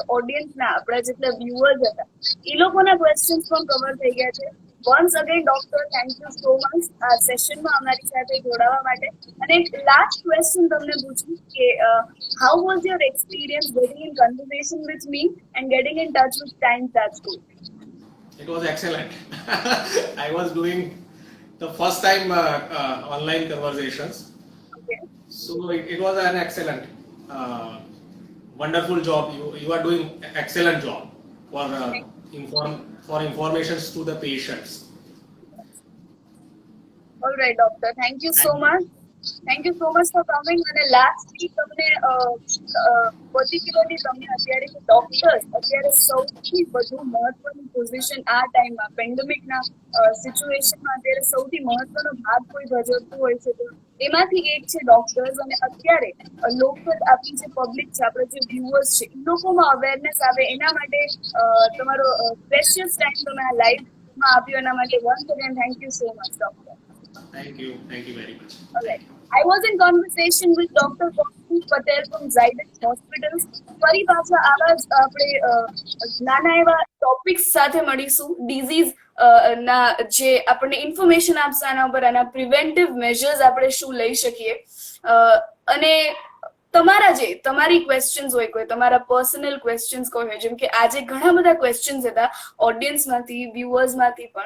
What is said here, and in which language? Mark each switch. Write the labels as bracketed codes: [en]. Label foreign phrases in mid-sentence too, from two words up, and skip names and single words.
[gu] ઓડિયન્સના આપણા જેટલા વ્યુઅર્સ હતા એ લોકોના ક્વેશ્ચન્સ પણ કવર થઈ ગયા છે. [en] once again doctor, thank you so much [gu] આ સેશનમાં અમારી સાથે જોડાવા માટે. અને એક લાસ્ટ ક્વેશ્ચન તમને પૂછું કે [en] how was your experience getting in conversation with me and getting in touch with Times Rajkot? It was excellent. I was doing the first time online conversations. Okay. So it was an excellent, wonderful job. You are doing excellent job for informations to the patients. All right, doctor. Thank you so much. Thank you so much for coming. [gu] અને લાસ્ટલી તમને પર્ટિક્યુલરલી તમને અત્યારે ડોક્ટર્સ અત્યારે સૌથી વધુ મહત્વની પોઝિશન આ ટાઈમમાં પેન્ડેમિકના સિચ્યુએશનમાં અત્યારે સૌથી મહત્વનો ભાગ કોઈ ભજવતું હોય છે તો એમાંથી એક છે ડોક્ટર્સ. અને અત્યારે લોકલ આપણી જે પબ્લિક છે, આપણે જે વ્યુઅર્સ છે એ લોકોમાં અવેરનેસ આવે એના માટે તમારો [en] precious time [gu] તમે આ લાઈવમાં આપ્યો એના માટે [en] once again thank you so much doctor. Thank you very much. Alright. I was in conversation with Dr. Kaushik Patel from Zydus Hospitals. [gu] ફરી પાછા આવા જ આપણે નાના એવા ટોપિક્સ સાથે મળીશું. ડિઝીઝ ના જે આપણને ઇન્ફોર્મેશન આપશે આના ઉપર, આના [en] preventive measures [gu] આપણે શું લઈ શકીએ. અને તમારી ક્વેશ્ચન્સ હોય, કોઈ તમારા પર્સનલ ક્વેશ્ચન્સ કોઈ હોય, જેમ કે આજે ઘણા બધા ક્વેશ્ચન્સ હતા ઓડિયન્સમાંથી, વ્યુઅર્સમાંથી પણ.